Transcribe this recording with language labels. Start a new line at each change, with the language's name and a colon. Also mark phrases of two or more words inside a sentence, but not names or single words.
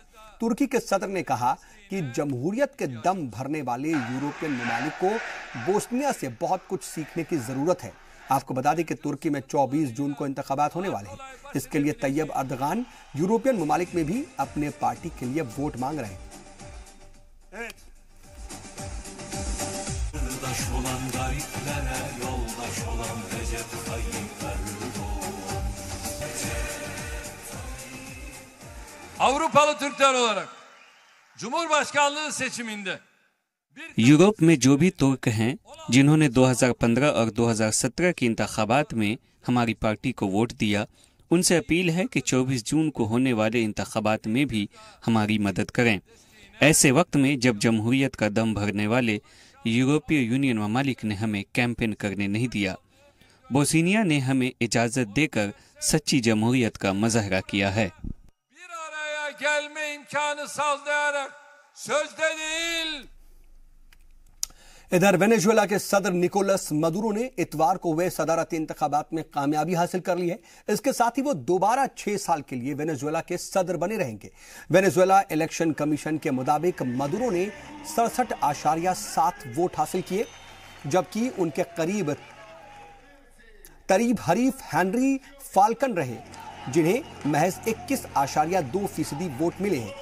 Urdu: ترکی کے صدر نے کہا کہ جمہوریت کے دم بھرنے والے یورپین ممالک کو بوسنیا سے بہت کچھ سیکھنے کی ضرورت ہے. آپ کو بتا دیں کہ ترکی میں 24 جون کو انتخابات ہونے والے ہیں. اس کے لیے طیب اردگان یورپین ممالک میں بھی اپنے پارٹی کے لیے ووٹ مانگ رہے ہیں.
Turkish: olan gariplere yoldaş olan Recep Tayyip Erdoğan Avrupalı Türkler olarak Cumhurbaşkanlığı seçiminde
Urdu: یورپ میں جو بھی ترک ہیں جنہوں نے 2015 اور 2017 کے انتخابات میں ہماری پارٹی کو ووٹ دیا، ان سے اپیل ہے کہ 24 جون کو ہونے والے انتخابات میں بھی ہماری مدد کریں. ایسے وقت میں جب جمہوریت کا دم بھرنے والے یورپی یونین ممالک نے ہمیں کیمپین کرنے نہیں دیا، بوسنیا نے ہمیں اجازت دے کر سچی جمہوریت کا مظاہرہ کیا ہے.
Turkish: bir araya gelme imkanı sağlayarak sözde değil
Urdu: ادھر وینزویلا کے صدر نکولس مادورو نے اتوار کو ہوئے صدارتی انتخابات میں کامیابی حاصل کر لی ہے. اس کے ساتھ ہی وہ دوبارہ 6 سال کے لیے وینزویلا کے صدر بنے رہیں گے. वेनेजुएला
English: election commission
Urdu: کے مطابق مادورو نے 67.7 ووٹ حاصل کیے، جبکہ ان کے قریب حریف ہینری فالکن رہے، جنہیں محض 21.2% ووٹ ملے ہیں.